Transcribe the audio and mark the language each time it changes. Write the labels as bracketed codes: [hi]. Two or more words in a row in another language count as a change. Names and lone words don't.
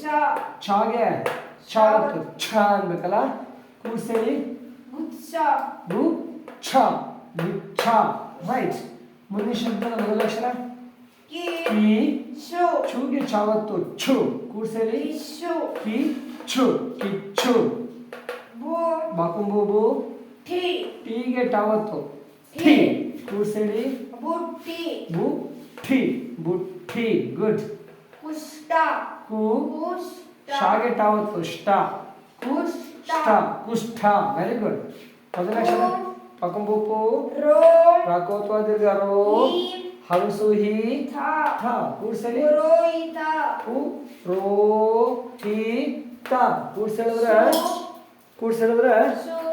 [kn] ಚಾಗೆ ಚಾವತ್ತು ಛ ಅನ್ಬೇಕಲ್ಲ. ಕೂಡ್ಸೇಳಿ ಗುತ್ಸ ಗು ಛ ಗುಚ್ಛ. ರೈಟ್. ಮುಂದಿನ ಶಬ್ದದ ಮೊದಲ ಅಕ್ಷರ ಕಿ ಕಿ. ಶು ಚೂಗೆ ಚಾವತ್ತು ಛು. ಕೂಡ್ಸೇಳಿ ಇಸ್ಸು ಕಿ ಛು ಕಿಚ್ಚು. ಬು ಬಾಕುಂಬುಬು ಠಿ ಟೀಗೆ ಟಾವತ್ತು ಠಿ. ಕೂಡ್ಸೇಳಿ ಬುಟ್ಟಿ ಬು ಠಿ ಬುಟ್ಟಿ. ಗುಡ್. ಕುಷ್ಟ ಕು ಕುಷ್ಟ ಶಾಗೆ ಟಾವತ್ತು ಷ್ಟ ಕುಷ್ಟ ಕುಷ್ಠ. [en] Very good. [kn] ಮೊದಲ ಅಕ್ಷರ ಪಾಕುಂಬುಪು ರೋ ರಾಕೋತ್ವ ದೀರ್ಘ ರೋ. ಈ ಹಲಸು ಹಿ ಥ ಥ. ಕೂಡ್ಸಲಿ ಪುರೋಹಿತ ಪು ರೋ ಹಿ ತ. ಕೂಡ್ಸೇಳಿದ್ರೆ ಸು